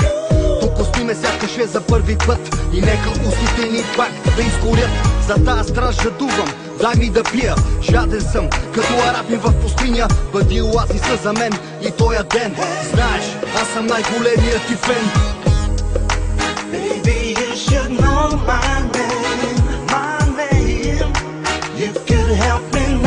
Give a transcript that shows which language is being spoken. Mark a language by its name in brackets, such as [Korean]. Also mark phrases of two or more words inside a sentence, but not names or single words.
[Bulgarian] Докосни ме, сякаш е за първи път. И нека устните ни пак да изгорят. За тази страж жадувам, дай ми да пия. Жаден съм, като арабин в пустиня. Бъди оазиса за мен и тоя ден. Знаеш, аз съм най-големият ти фен. [English] Baby, you should know my name. You could help me